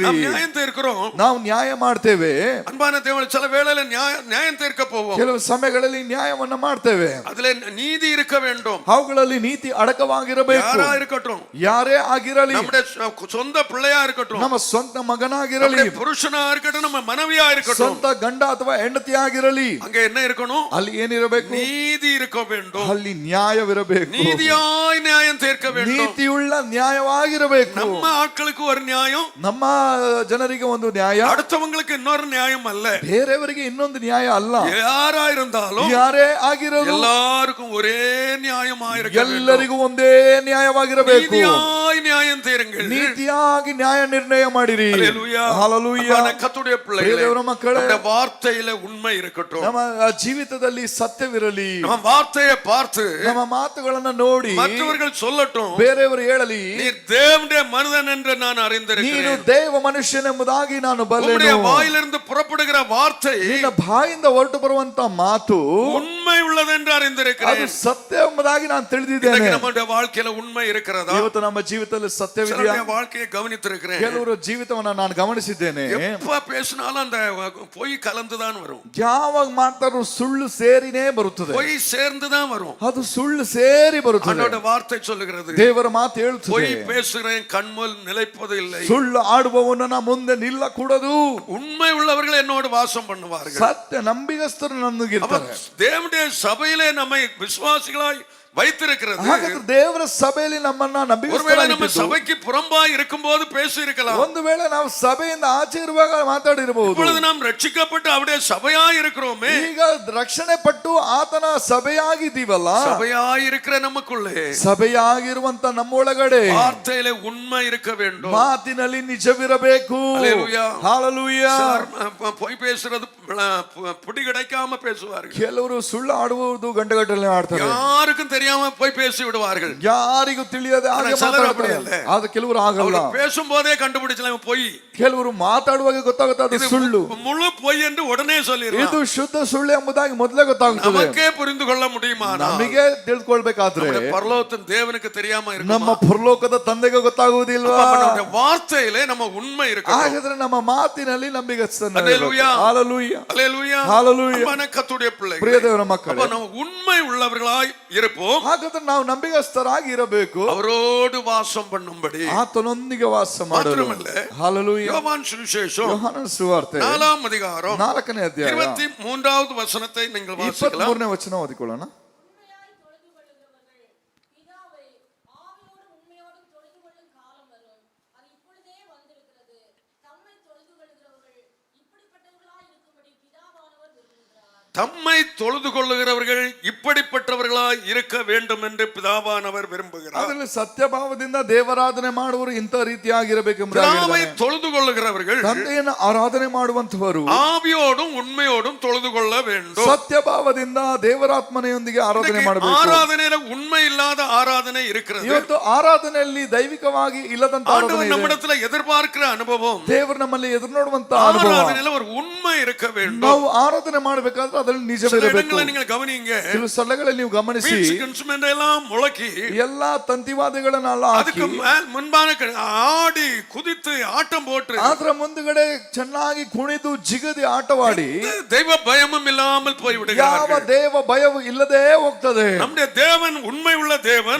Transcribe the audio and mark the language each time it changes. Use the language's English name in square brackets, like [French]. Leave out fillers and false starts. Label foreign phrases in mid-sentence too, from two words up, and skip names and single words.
[Tamil] நாம் நியாயம் தீர்க்கிறோம். [Kannada] ನಾವು ನ್ಯಾಯ ಮಾಡ್ತೇವೆ. [Tamil] அன்பான தேவன், சில வேளையில நியாயம் தீர்க்க போவோம். [Kannada] ಕೆಲವು ಸಮಯಗಳಲ್ಲಿ ನ್ಯಾಯವನ್ನ ಮಾಡ್ತೇವೆ. [Tamil] அதுல நீதி இருக்க வேண்டும். [Kannada] ಅವುಗಳಲ್ಲಿ ನೀತಿ ಅಡಕವಾಗಿರಬೇಕು. [Tamil] யாரா இருக்கட்டும், [Kannada] ಯಾರೇ ಆಗಿರಲಿ, [Tamil] நம்முடைய சொந்த பிள்ளையா இருக்கட்டும், [Kannada] ನಮ್ಮ ಸ್ವಂತ ಮಗನಾಗಿರಲಿ, [Tamil] நம்முடைய புருஷனா இருக்கட்டும், நம்ம மனைவியா இருக்கட்டும், [Kannada] ಸ್ವಂತ ಗಂಡ ಅಥವಾ ಹೆಂಡತಿ ಆಗಿರಲಿ, [Tamil] அங்க என்ன இருக்கணும்? [Kannada] ಅಲ್ಲಿ ಏನಿರಬೇಕು? [Tamil] நீதி இருக்க வேண்டும். [Kannada] ಅಲ್ಲಿ ನ್ಯಾಯವಿರಬೇಕು. [Tamil] நீதியாய் நியாயம் தீர்க்க வேண்டும். [Kannada] ನೀತಿಯುಳ್ಳ ನ್ಯಾಯವಾಗಿರಬೇಕು. [Tamil] நம்ம ஆட்களுக்கு ஒரு நியாயம், [Kannada] ನಮ್ಮ ಜನರಿಗೆ ಒಂದು ನ್ಯಾಯ, [Tamil] அடுத்தவங்களுக்கு இன்னொரு நியாயம் அல்ல. [Kannada] ಬೇರೆಯವರಿಗೆ ಇನ್ನೊಂದು ನ್ಯಾಯ ಅಲ್ಲ. [Tamil] யாரா இருந்தாலும் [Kannada] ಯಾರೇ ಆಗಿರಲು [Tamil] எல்லாருக்கும் ஒரே நியாயமா இருக்க வேண்டும். [Kannada] ಎಲ್ಲರಿಗೂ ಒಂದೇ ನ್ಯಾಯವಾಗಿರಬೇಕು. [Tamil] நீதியாய் நியாயம் தீருங்கள். [Kannada] ನೀತಿಯಾಗಿ ನ್ಯಾಯ ನಿರ್ಣಯ ಮಾಡಿರಿ. [Tamil] அல்லேலூயா. [Kannada] Hallelujah. [Tamil] அன்பான கர்த்தருடைய பிள்ளைகளே, [Kannada] ದೇವರ ಮಕ್ಕಳೇ, [Tamil] நம்முடைய வார்த்தையில உண்மை இருக்கட்டும். [Kannada] ನಮ್ಮ ಜೀವಿತದಲ್ಲಿ ಸತ್ಯವಿರಲಿ. [Tamil] நம்ம வார்த்தையை பார்த்து [Kannada] ನಮ್ಮ ಮಾತುಗಳನ್ನ ನೋಡಿ [Tamil] மற்றவர்கள் சொல்லட்டும், [Kannada] ಬೇರೆಯವರು ಹೇಳಲಿ, [Tamil] நீர் தேவனுடைய மனிதன் என்று நான் [Kannada] ನೀನು [Tamil] அறிந்திருக்கிறேன். [Kannada] ದೇವ ಮನುಷ್ಯನೆಂಬುದಾಗಿ ನಾನು [Tamil] உம்முடைய [Kannada] ಬಲ್ಲೆನು. [Tamil] வாயிலிருந்து புறப்படுகிற வார்த்தை [Kannada] ನಿನ್ನ ಬಾಯಿಂದ ಹೊರಟು ಬರುವಂತ ಮಾತು [Tamil] உண்மை உள்ளது என்று [Kannada] ಅದು [Tamil] அறிந்திருக்கிறேன். [Kannada] ಸತ್ಯ ಎಂಬುದಾಗಿ ನಾನು ತಿಳಿದಿದ್ದೇನೆ. [Tamil] இன்னைக்கு நம்முடைய வாழ்க்கையில உண்மை இருக்கிறதா? [Kannada] ಇವತ್ತು ನಮ್ಮ ಜೀವಿತದಲ್ಲಿ ಸತ್ಯವಿದೆಯಾ? [Tamil] சிலருடைய வாழ்க்கையை கவனித்திருக்கிறேன். [Kannada] ಕೆಲವರು ಜೀವಿತವನ್ನ ನಾನು ಗಮನಿಸಿದ್ದೇನೆ. [Tamil] எப்ப பேசினாலும் அந்த பொய் கலந்துதான் வரும். [Kannada] ಯಾವಾಗ ಮಾತಾಡೋ ಸುಳ್ಳು ಸೇರಿನೇ ಬರುತ್ತದೆ. [Tamil] பொய் சேர்ந்துதான் வரும். [Kannada] ಅದು ಸುಳ್ಳು ಸೇರಿ ಬರುತ್ತದೆ. [Tamil] ஆண்டவருடைய வார்த்தை சொல்லுகிறது, [Kannada] ದೇವರ ಮಾತು ಹೇಳುತ್ತದೆ, [Tamil] பொய் பேசுகிறேன் கண்முல் நிலைப்பது இல்லை. [Kannada] ಸುಳ್ಳು ಆಡುವವನ ಮುಂದೆ ನಿಲ್ಲಕೂಡದು. [Tamil] உண்மை உள்ளவர்கள் என்னோடு வாசம் பண்ணுவார்கள். [Kannada] ಸತ್ಯ ನಂಬಿಗಸ್ತರು ನನ್ನಗಿರ್ತಾರೆ. [Tamil] தேவனுடைய சபையிலே நம்மை விசுவாசிகளாய் வைத்திருக்கிறது. [Kannada] ಹಾಗಾದ್ರೆ ದೇವರ ಸಭೆಯಲ್ಲಿ ನಮ್ಮನ್ನ [Tamil] ஒருவேளை நம்ம [Kannada] ನಂಬಿಗಸ್ತರಾಗಿದ್ದು, [Tamil] சபைக்கு புறம்பாய் இருக்கும்போது பேசி இருக்கலாம். [Kannada] ಒಂದು ವೇಳೆ ನಾವು ಸಭೆಯಿಂದ ಆಚೆ ಇರುವಾಗ ಮಾತಾಡಿರಬಹುದು. [Tamil] இப்பொழுது நாம் ரட்சிக்கப்பட்டு அவருடைய சபையாய் இருக்கிறோமே. [Kannada] ಈಗ ರಕ್ಷಣೆ ಪಟ್ಟು ಆತನ ಸಭೆಯಾಗಿದ್ದೀವಲ್ಲ, [Tamil] சபையாய் இருக்கிற நமக்குள்ளே [Kannada] ಸಭೆಯಾಗಿರುವಂತ ನಮ್ಮೊಳಗಡೆ [Tamil] வார்த்தையிலே உண்மை இருக்க வேண்டும். [Kannada] ಮಾತಿನಲ್ಲಿ ನಿಜವಿರಬೇಕು. [Tamil] அல்லேலூயா. [Kannada] ಹಾಲೆಲೂಯಾ. [Tamil] பொய் பேசுறது புடி கிடைக்காம பேசுவார்கள். [Kannada] ಕೆಲವರು ಸುಳ್ಳು ಆಡುವುದು ಗಂಟೆಗಟ್ಟಲೆ ಆಡ್ತಾರೆ. [Tamil] யாருக்கும் தெரியாம போய் பேசி விடுவார்கள். [Kannada] ಯಾರಿಗೂ ತಿಳಿಯದೆ ಹಾಗೆ ಮಾತಾಡ್ತಾರೆ. ಆದ್ರೆ ಕೆಲವರು ಆಗಲ್ಲ. [Tamil] பேசும்போதே கண்டுபிடிச்சலாம் பொய். [Kannada] ಕೆಲವರು ಮಾತಾಡುವಾಗ ಗೊತ್ತಾಗುತ್ತೆ ಅದು ಸುಳ್ಳು. [Tamil] முழு பொய் என்று உடனே சொல்லிடலாம். [Kannada] ಇದು ಶುದ್ಧ ಸುಳ್ಳು ಎಂಬುದಾಗಿ ಮೊದಲೇ ಗೊತ್ತಾಗುತ್ತದೆ. [Tamil] நமக்கே புரிந்து கொள்ள முடியுமா? [Kannada] ನಮಗೆ ತಿಳ್ಕೊಳ್ಬೇಕಾದ್ರೆ [Tamil] பரலோகத்தின் தேவனுக்கு தெரியாம இருக்கு. [Kannada] ನಮ್ಮ ಪರಲೋಕದ ತಂದೆಗೆ ಗೊತ್ತಾಗುವುದಿಲ್ವಾ? [Tamil] நம்முடைய வார்த்தையிலே நம்ம உண்மை இருக்கு. [Kannada] ಹಾಗಾದ್ರೆ ನಮ್ಮ ಮಾತಿನಲ್ಲಿ ನಂಬಿಗಸ್ತನ. [Tamil] அல்லேலூயா. [Kannada] ஹalleluya. [Tamil] அல்லேலூயா. [Kannada] ஹalleluya. [Tamil] அன்பான கர்த்தருடைய பிள்ளைகளே, [Kannada] ಪ್ರಿಯ ದೇವರ ಮಕ್ಕಳೇ, [Tamil] நம்ம உண்மை உள்ளவர்களாய் இருப்போம். [Kannada] ಹಾಗಾದ್ರೆ ನಾವು ನಂಬಿಗಸ್ತರಾಗಿ ಇರಬೇಕು. [Tamil] அவரோடு வாசம் பண்ணும்படி. [Kannada] ಆತನೊಂದಿಗೆ ವಾಸ ಮಾಡಲು. ಮಾತ್ರವಲ್ಲ, ಹalleluya. [Tamil] யோவான் சுவிசேஷம் [Kannada] ಯೋಹಾನನ ಸುವಾರ್ತೆ [Tamil] 4ஆம் அதிகாரம் [Kannada] 4ನೇ ಅಧ್ಯಾಯ [Tamil] 23வது வசனத்தை நீங்கள் வாசிக்கலாம். [Kannada] 23ನೇ ವಚನ ಓದಿಕೊಳ್ಳೋಣ. [Tamil] உண்மையாய் தொழுது கொள்ளுகிறவர்கள் பிதாவை ஆவியோடும் உண்மையோடும் தொழுது கொள்ளும் காலம் வரும். அது இப்பொழுதே வந்திருக்கிறது. தம்மை தொழுது கொள்ளுகிறவர்கள் இப்படிப்பட்டவர்களாய் இருக்கும்படி பிதாவானவர் விரும்புகிறார். தம்மை தொழுது கொள்ளுகிறவர்கள் இப்படிப்பட்டவர்களாய் இருக்க வேண்டும் என்று பிதாவானவர் விரும்புகிறார். [Kannada] ಅದರಲ್ಲಿ ಸತ್ಯಭಾವದಿಂದ ದೇವರಾಧನೆ ಮಾಡುವರು ಇಂಥ ರೀತಿಯಾಗಿರಬೇಕೆಂಬುದಾಗಿ [Tamil] பிதாவை [Kannada] ಹೇಳಿದ್ದಾನೆ. [Tamil] தொழுது கொள்ளுகிறவர்கள் [Kannada] ತಂದೆಯನ್ನು ಆರಾಧನೆ ಮಾಡುವಂತವರು [Tamil] ஆவியோடும் உண்மையோடும் தொழுது கொள்ள வேண்டும். [Kannada] ಸತ್ಯಭಾವದಿಂದ ದೇವರಾತ್ಮನೆಯೊಂದಿಗೆ ಆರಾಧನೆ ಮಾಡಬೇಕು. [Tamil] ஆராதனையில உண்மை இல்லாத ஆராதனை இருக்கிறது. [Kannada] ಇವತ್ತು ಆರಾಧನೆಯಲ್ಲಿ ದೈವಿಕವಾಗಿ ಇಲ್ಲದಂತ ಆರಾಧನೆ [Tamil] ஆண்டவர் [Kannada] ಇದೆ. [Tamil] நம்மிடத்துல எதிர்பார்க்கிற அனுபவம், [Kannada] ದೇವರು ನಮ್ಮಲ್ಲಿ ಎದುರು ನೋಡುವಂತ ಅನುಭವ. [Tamil] ஆராதனையில ஒரு உண்மை இருக்க வேண்டும். [Kannada] ನಾವು ಆರಾಧನೆ ಮಾಡಬೇಕಾದ್ರೆ ಅದರಲ್ಲಿ [Tamil] சில [Kannada] ನಿಜವಿರಬೇಕು. [Tamil] இடங்களை நீங்கள் கவனிங்க. [Kannada] ಕೆಲವು ಸ್ಥಳಗಳಲ್ಲಿ ನೀವು ಗಮನಿಸಿ, [Tamil] வீழ்ச்சி இன்ஸ்ட்ருமெண்ட் எல்லாம் முழக்கி [Kannada] ಎಲ್ಲಾ ತಂತಿವಾದಗಳನ್ನೆಲ್ಲ [Tamil] அதுக்கு [Kannada] ಹಾಕಿ [Tamil] முன்பான ஆடி குதித்து ஆட்டம் போட்டு [Kannada] ಅದರ ಮುಂದುಗಡೆ ಚೆನ್ನಾಗಿ ಕುಣಿದು ಜಿಗದಿ ಆಟವಾಡಿ [Tamil] தெய்வ பயமும் இல்லாமல் [Kannada] ಯಾವ [Tamil] போய்விடுகிறார்கள். [Kannada] ದೇವ ಭಯವು ಇಲ್ಲದೆ ಹೋಗ್ತದೆ. [Tamil] நம்முடைய தேவன் உண்மை உள்ள தேவன்.